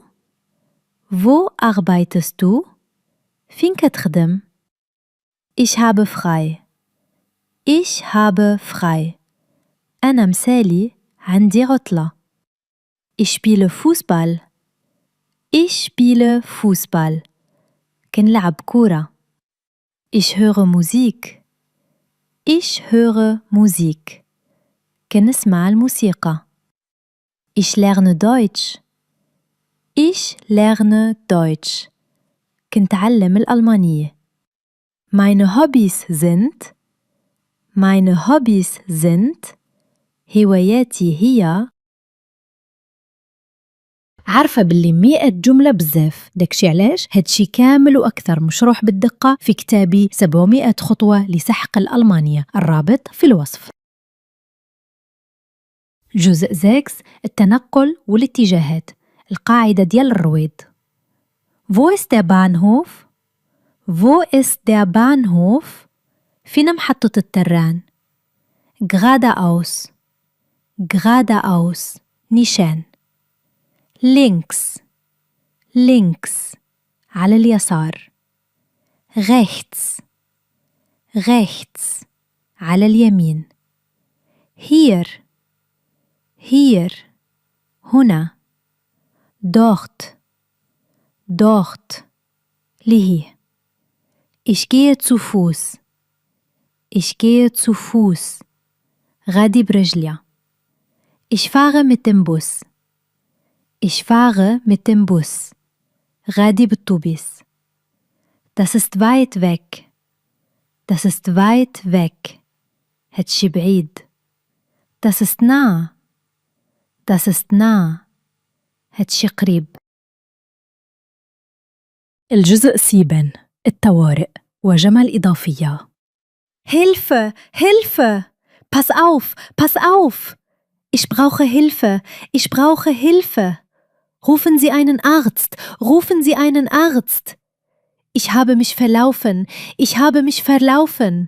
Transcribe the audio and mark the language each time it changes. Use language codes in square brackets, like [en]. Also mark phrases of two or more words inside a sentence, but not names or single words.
[de] Wo arbeitest du? [ar] فين كتخدم؟ [de] Ich habe frei. Ich habe frei. [ar] أنا مسالي عندي عطلة. [de] Ich spiele Fußball. Ich spiele Fußball. [ar] كنلعب كورة. [de] Ich höre Musik. Ich höre Musik. [ar] كنسمع الموسيقى. [de] Ich lerne Deutsch. Ich lerne Deutsch. [ar] كنتعلم الألمانية. [de] Meine Hobbys sind [ar] هواياتي هي. عارفة باللي 100 جملة بزاف، داكشي علاش هادشي كامل وأكثر مشروح بالدقة في كتابي 700 خطوة لسحق الألمانية، الرابط في الوصف. جزء 6. التنقل والاتجاهات. القاعدة ديال الرويد. [de] Wo ist der Bahnhof? Wo ist der Bahnhof? [ar] فين محطة التران؟ [de] Geradeaus. Geradeaus. نيشان. Links. Links. [ar] على اليسار. [de] Rechts. Rechts. [ar] على اليمين. [de] Hier. Hier. [ar] هنا. Dort. [de] Dort. لهي. Ich gehe zu Fuß. Ich gehe zu Fuß. [ar] غادي برجليا. [de] Ich fahre mit dem Bus. Ich fahre mit dem Bus. [ar] غادي بالطوبيس. [de] Das ist weit weg. Das ist weit weg. [ar] هادشي بعيد. [de] Das ist nah. Das ist nah. [ar] هادشي قريب. الجزء 7. الطوارئ وجمل إضافية. [de] Hilfe! Hilfe! Pass auf! Pass auf! Ich brauche Hilfe! Ich brauche Hilfe! Rufen Sie einen Arzt! Rufen Sie einen Arzt! Ich habe mich verlaufen! Ich habe mich verlaufen!